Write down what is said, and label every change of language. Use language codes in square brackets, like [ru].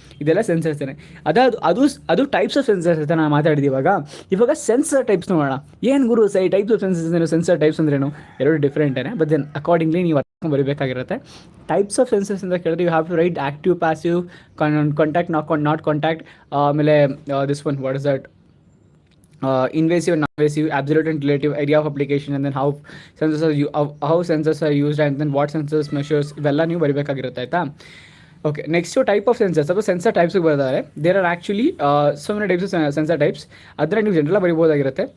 [kn] ಇದೆಲ್ಲ ಸೆನ್ಸರ್ಸ್ ಅದು types of sensors ಅಂತ ನಾನು ಮಾತಾಡಿದ್ದು. ಇವಾಗ ಸೆನ್ಸರ್ ಟೈಪ್ಸ್ ನೋಡೋಣ. ಏನು ಗುರು ಟೈಪ್ಸ್ ಆಫ್ ಸೆನ್ಸರ್ಸ್ ಏನು, ಸೆನ್ಸರ್ ಟೈಪ್ಸ್ ಅಂದ್ರೇನು? ಎರಡು ಡಿಫ್ರೆಂಟೇ, ಬಟ್ ದೆನ್ ಅಕಾರ್ಡಿಂಗ್ಲಿ ನೀವು ಅರ್ಥ ಬರಬೇಕಾಗಿರುತ್ತೆ. ಟೈಪ್ಸ್ ಆಫ್ ಸೆನ್ಸರ್ಸ್ ಅಂತ ಕೇಳಿದ್ರೆ [en] you have to write [kn] active, passive, contact, not contact. [en] ಆಮೇಲೆ this one, what is that? Invasive and non-invasive, absolute and relative, area of application, and then how sensors are used, and then what sensors measures, [kn] ಇವೆಲ್ಲ ನೀವು ಬರಬೇಕಾಗಿರುತ್ತೆ ಆಯಿತಾ. Okay, next type of sensors. ಅಥವಾ sensor ಟೈಪ್ಸ್ಗೆ ಬರೆದಾರೆ. [en] There are actually so many types of sensor types. [kn] ಅದರ ನೀವು ಜನರಲ್ಲ ಬರಿಬೋದಾಗಿರುತ್ತೆ.